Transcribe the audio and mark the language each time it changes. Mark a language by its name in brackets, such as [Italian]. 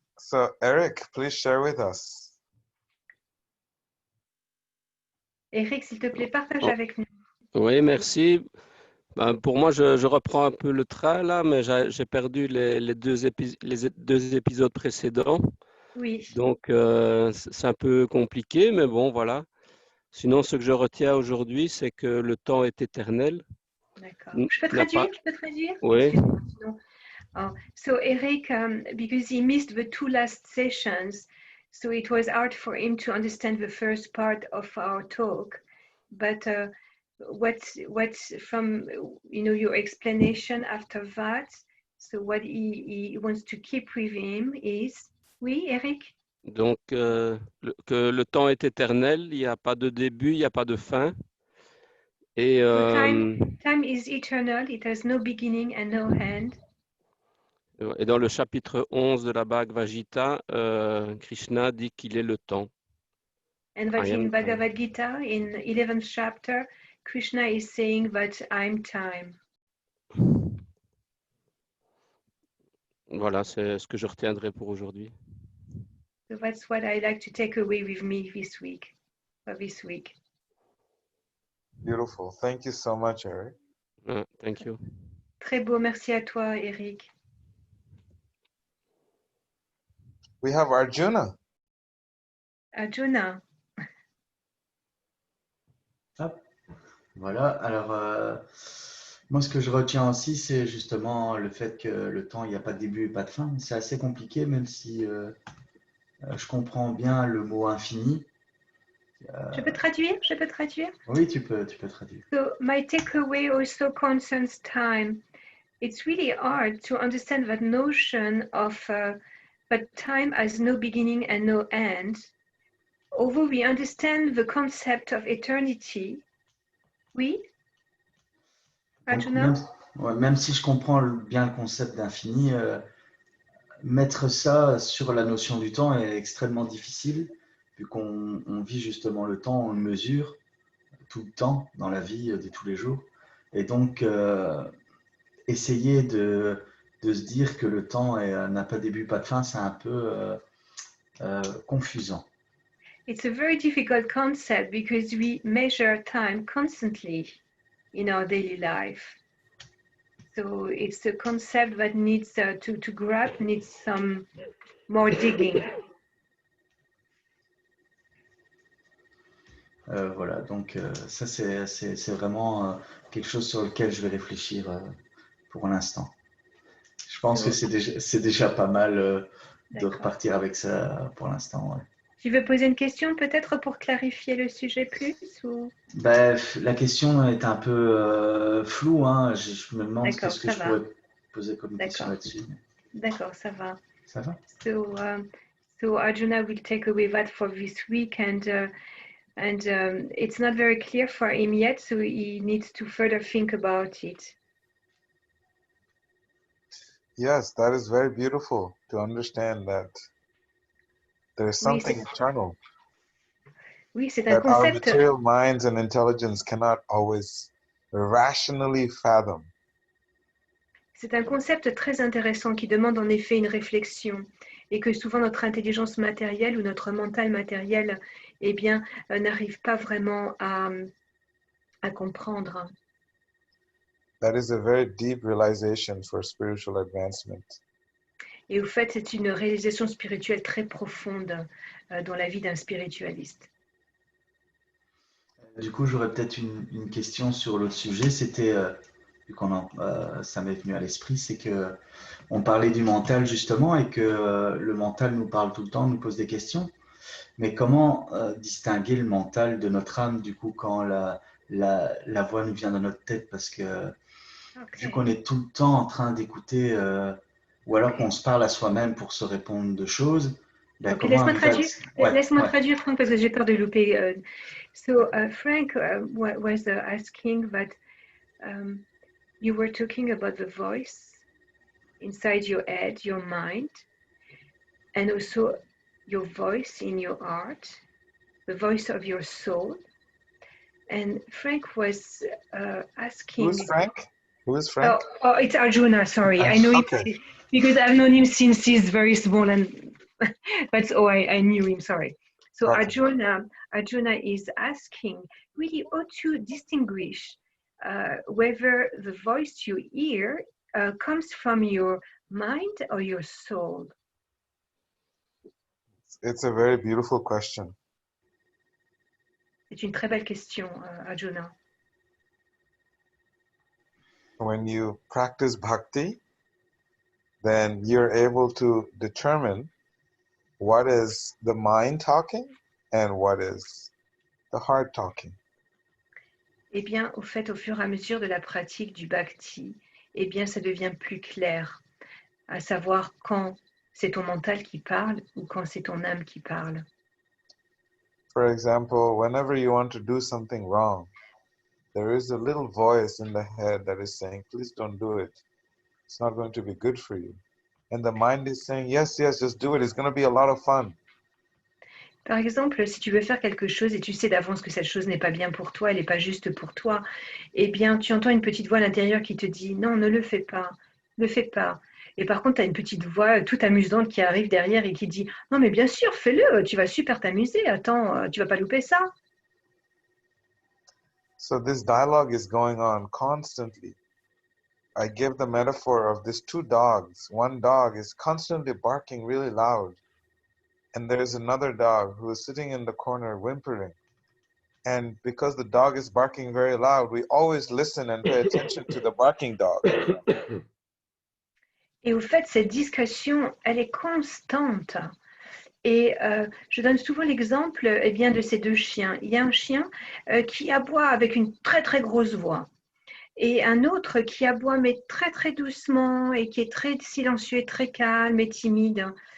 [English] So Eric, please share with us. [French] Eric, s'il te plaît, partage avec nous. Oui, merci. Ben, pour moi, je reprends un peu le train là, mais j'ai perdu les deux épisodes précédents. Oui. Donc, c'est un peu compliqué, mais bon, voilà. Sinon, ce que je retiens aujourd'hui, c'est que le temps est éternel. D'accord. Je peux traduire? Oui. [English] Oh, so Eric, because he missed the two last sessions, so it was hard for him to understand the first part of our talk. But what's from your explanation after that? So what he wants to keep with him is, oui, Eric? [French] Donc, que le temps est éternel, il n'y a pas de début, il n'y a pas de fin. Et [English] So time is eternal, it has no beginning and no end. [French] Et dans le chapitre 11 de la Bhagavad Gita, Krishna dit qu'il est le temps. [English] And that in Bhagavad Gita, in 11th chapter, Krishna is saying that I'm time. [French] Voilà, c'est ce que je retiendrai pour aujourd'hui. [English] So that's what I like to take away with me this week. Beautiful. Thank you so much, Eric. Thank you. [French] Très beau. Merci à toi, Eric. [English] We have Arjuna. Arjuna. [French] Hop. Voilà, alors moi ce que je retiens aussi c'est justement le fait que le temps il n'y a pas de début et pas de fin. C'est assez compliqué même si je comprends bien le mot infini. Je peux traduire? Oui, tu peux traduire. [English] So my takeaway also concerns time. It's really hard to understand that notion of that time has no beginning and no end. Although we understand the concept of eternity, oui, Arjuna? [French] Même si je comprends bien le concept d'infini, mettre ça sur la notion du temps est extrêmement difficile, vu qu'on vit justement le temps, on le mesure tout le temps dans la vie de tous les jours. Et donc, essayer de se dire que le temps n'a pas de début, pas de fin, c'est un peu confusant. [English] It's a very difficult concept because we measure time constantly in our daily life. So it's a concept that needs to grab, needs some more digging. [French] Voilà, donc ça c'est vraiment quelque chose sur lequel je vais réfléchir pour l'instant. Je pense que c'est déjà pas mal de repartir avec ça pour l'instant. Ouais. Tu veux poser une question peut-être pour clarifier le sujet plus ou... La question est un peu floue. Hein. Je me demande qu'est-ce que je pourrais poser comme question là-dessus. D'accord, ça va. Ça va? [English] So Arjuna will take away that for this week and it's not very clear for him yet, so he needs to further think about it. Yes, that is very beautiful to understand that there is something eternal. [French] Oui, c'est un [English] that our concept. material minds and intelligence cannot always rationally fathom. [French] C'est un concept très intéressant qui demande en effet une réflexion et que souvent notre intelligence matérielle ou notre mental matériel n'arrive pas vraiment à comprendre. [English] That is a very deep realization for spiritual advancement. [French] Et au fait, c'est une réalisation spirituelle très profonde dans la vie d'un spiritualiste. Du coup, j'aurais peut-être une question sur l'autre sujet. C'était, vu ça m'est venu à l'esprit, c'est que on parlait du mental justement et que le mental nous parle tout le temps, nous pose des questions. Mais comment distinguer le mental de notre âme du coup quand la voix nous vient dans notre tête? Parce que vu qu'on est tout le temps en train d'écouter, ou alors qu'on se parle à soi-même pour se répondre de choses, ben Ok, comment laisse-moi traduire, Franck, parce que j'ai peur de louper. [English] So Frank was asking that you were talking about the voice inside your head, your mind, and also your voice in your heart, the voice of your soul. And Frank was asking... Who is Frank? Who is Frank? Oh, it's Arjuna, sorry. I know it because I've known him since he's very small, and that's I knew him, sorry. So okay. Arjuna is asking really how to distinguish whether the voice you hear comes from your mind or your soul. It's a very beautiful question. [French] C'est une très belle question, Arjuna. [English] When you practice bhakti, then you're able to determine what is the mind talking and what is the heart talking. [French] Eh bien, au fait, au fur et à mesure de la pratique du bhakti, eh bien, ça devient plus clair, à savoir quand c'est ton mental qui parle ou quand c'est ton âme qui parle. [English] For example, whenever you want to do something wrong, there is a little voice in the head that is saying, please don't do it. It's not going to be good for you. And the mind is saying, yes, yes, just do it. It's going to be a lot of fun. [French] Par exemple, si tu veux faire quelque chose et tu sais d'avance que cette chose n'est pas bien pour toi, elle n'est pas juste pour toi, eh bien, tu entends une petite voix à l'intérieur qui te dit, non, ne le fais pas, ne le fais pas. Et par contre, tu as une petite voix toute amusante qui arrive derrière et qui dit, non, mais bien sûr, fais-le, tu vas super t'amuser, attends, tu vas pas louper ça. [English] So this dialogue is going on constantly. I give the metaphor of these two dogs. One dog is constantly barking really loud. And there's another dog who is sitting in the corner whimpering. And because the dog is barking very loud, we always listen and pay attention to the barking dog. [French] Et au fait, cette discussion, elle est constante. Et je donne souvent l'exemple de ces deux chiens. Il y a un chien qui aboie avec une très très grosse voix et un autre qui aboie mais très très doucement et qui est très silencieux, très calme et timide.